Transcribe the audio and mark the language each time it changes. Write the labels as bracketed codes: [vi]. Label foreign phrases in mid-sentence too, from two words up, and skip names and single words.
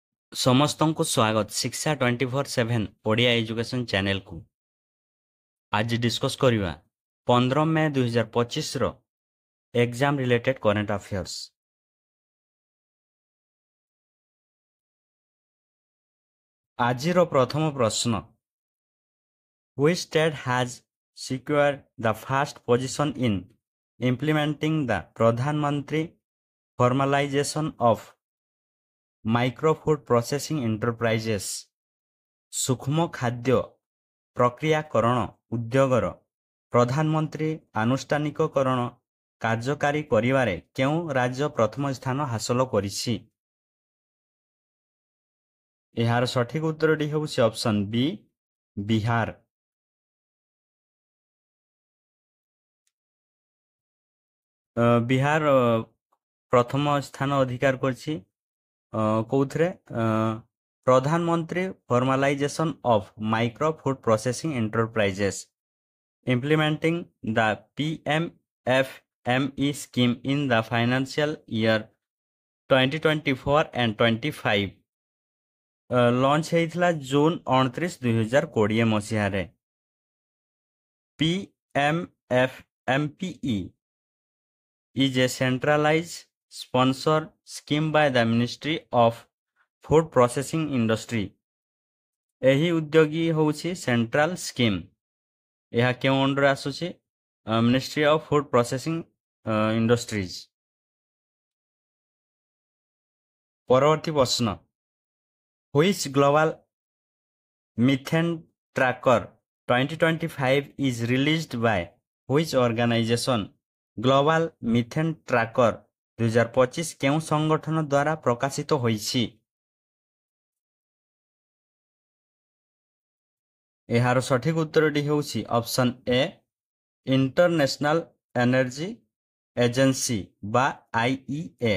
[or] ସମସ୍ତଙ୍କୁ ସ୍ୱାଗତ ଶିକ୍ଷା 24/7 ଓଡ଼ିଆ ଏଜୁକେସନ୍ ଚ୍ୟାନେଲକୁ। ଆଜି ଡିସ୍କସ୍ କରିବା 15 ମେ 2025ର [en] exam related current affairs. [or] ଆଜିର ପ୍ରଥମ ପ୍ରଶ୍ନ, [en] Which state has secured the first position in implementing the Pradhan Mantri formalization of micro food processing enterprises? [or] ସୂକ୍ଷ୍ମ ଖାଦ୍ୟ ପ୍ରକ୍ରିୟାକରଣ ଉଦ୍ୟୋଗର ପ୍ରଧାନମନ୍ତ୍ରୀ ଆନୁଷ୍ଠାନିକକରଣ କାର୍ଯ୍ୟକାରୀ କରିବାରେ କେଉଁ ରାଜ୍ୟ ପ୍ରଥମ ସ୍ଥାନ ହାସଲ କରିଛି? ଏହାର ସଠିକ ଉତ୍ତରଟି ହେଉଛି [en] option B, [or] ବିହାର। ବିହାର ପ୍ରଥମ ସ୍ଥାନ ଅଧିକାର କରିଛି କୋଉଥିରେ? [en] ପ୍ରଧାନମନ୍ତ୍ରୀ ଫର୍ମାଲାଇଜେସନ୍ ଅଫ୍ ମାଇକ୍ରୋ ଫୁଡ୍ ପ୍ରୋସେସିଂ ଏଣ୍ଟରପ୍ରାଇଜେସ୍ implementing the PMFME scheme in the financial year 2024 and 25 [or] ଲଞ୍ଚ ହେଇଥିଲା ଜୁନ୍ 29, 2020 ମସିହାରେ। [en] PMFMPE is a centralized sponsored scheme by the Ministry of Food Processing Industry। [or] ଏହି ଉଦ୍ୟୋଗୀ ହେଉଛି [en] central scheme. [or] ଏହା କେଉଁ ଅଣ୍ଡରରେ ଆସୁଛି? ମିନିଷ୍ଟ୍ରି ଅଫ୍ ଫୁଡ୍ ପ୍ରୋସେସିଂ ଇଣ୍ଡଷ୍ଟ୍ରିଜ୍। ପରବର୍ତ୍ତୀ ପ୍ରଶ୍ନ, [en] Which global methane tracker 2025 is released by which organization? [or] ଗ୍ଲୋବାଲ ମିଥେନ୍ ଟ୍ରାକର 2025 କେଉଁ ସଂଗଠନ ଦ୍ୱାରା ପ୍ରକାଶିତ ହୋଇଛି? ଏହାର ସଠିକ ଉତ୍ତରଟି ହେଉଛି [en] option A, [or] ଇଣ୍ଟରନ୍ୟାସନାଲ ଏନର୍ଜି ଏଜେନ୍ସି ବା IEA।